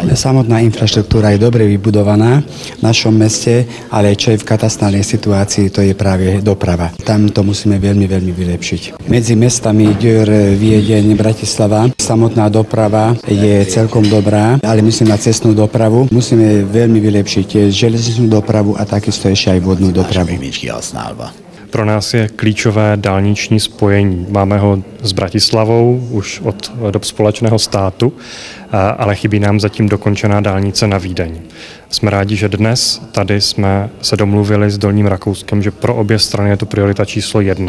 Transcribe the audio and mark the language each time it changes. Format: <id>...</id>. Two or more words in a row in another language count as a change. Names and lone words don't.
<sk>Samotná infraštruktúra je dobre vybudovaná v našom meste, ale čo je v katastrálnej situácii, to je práve doprava. Tam to musíme veľmi vylepšiť. Medzi mestami Győr, Viedeň, Bratislava samotná doprava je celkom dobrá, ale myslím na cestnú dopravu musíme veľmi vylepšiť železničnú dopravu a takisto ešte aj vodnú dopravu.</sk> <cs>Pro nás je klíčové dálniční spojení. Máme ho s Bratislavou už od dob společného státu, ale chybí nám zatím dokončená dálnice na Vídeň. Jsme rádi, že dnes tady jsme se domluvili s Dolním Rakouskem, že pro obě strany je to priorita číslo 1.</cs>